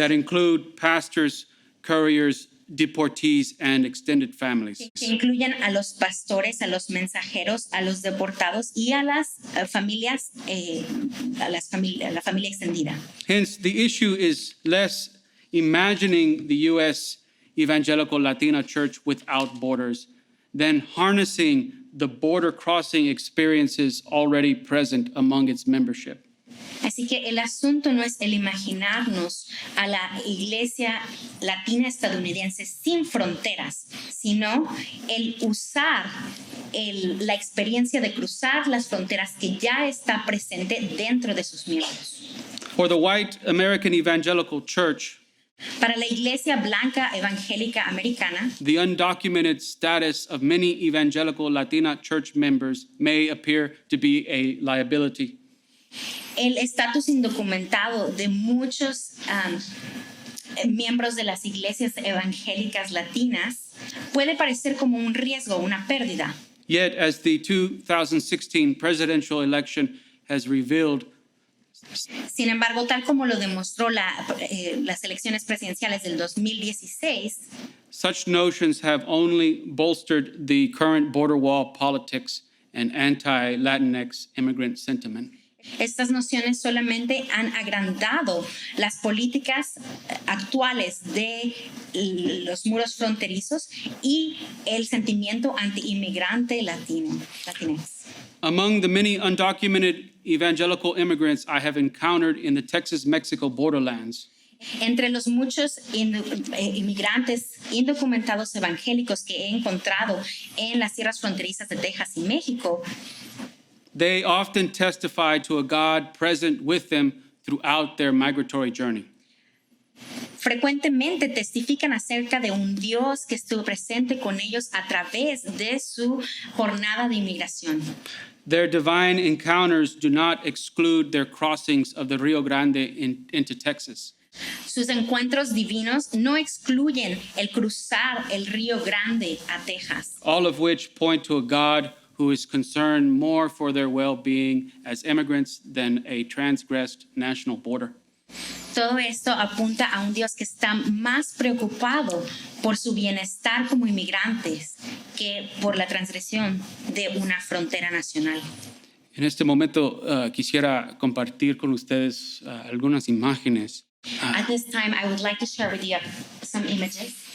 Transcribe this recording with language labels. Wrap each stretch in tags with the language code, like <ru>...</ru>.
<en>that include pastors, couriers, deportees, and extended families.</en> <es>que incluyen a los pastores, a los mensajeros, a los deportados y a las familias, a la familia extendida.</es> <en>Hence, the issue is less imagining the U.S. evangelical Latina church without borders than harnessing the border crossing experiences already present among its membership.</en> <es>Así que el asunto no es el imaginarnos a la iglesia latina estadounidense sin fronteras, sino el usar la experiencia de cruzar las fronteras que ya está presente dentro de sus miembros.</es> <en>For the white American evangelical church,</en> <es>Para la iglesia blanca evangélica americana,</es> <en>the undocumented status of many evangelical Latina church members may appear to be a liability.</en> <es>el estatus indocumentado de muchos miembros de las iglesias evangélicas latinas puede parecer como un riesgo, una pérdida.</es> <en>Yet, as the 2016 presidential election has revealed,</en> <es>Sin embargo, tal como lo demostró las elecciones presidenciales del 2016,</es> <en>such notions have only bolstered the current border wall politics and anti-Latinx immigrant sentiment.</en> <es>estas nociones solamente han agrandado las políticas actuales de los muros fronterizos y el sentimiento anti-inmigrante latinx.</es> <en>Among the many undocumented evangelical immigrants I have encountered in the Texas-Mexico borderlands,</en> <es>Entre los muchos inmigrantes indocumentados evangélicos que he encontrado en las tierras fronterizas de Texas y México,</es> <en>they often testify to a God present with them throughout their migratory journey.</en> <es>frecuentemente testifican acerca de un Dios que estuvo presente con ellos a través de su jornada de inmigración.</es> <en>Their divine encounters do not exclude their crossings of the Rio Grande into Texas.</en> <es>Sus encuentros divinos no excluyen el cruzar el Río Grande a Texas,</es> <en>All of which point to a God who is concerned more for their well-being as immigrants than a transgressed national border.</en> <es>Todo esto apunta a un Dios que está más preocupado por su bienestar como inmigrantes que por la transgresión de una frontera nacional. En este momento quisiera compartir con ustedes algunas imágenes.</es> <en>At this time, I would like to share with you some images.</en>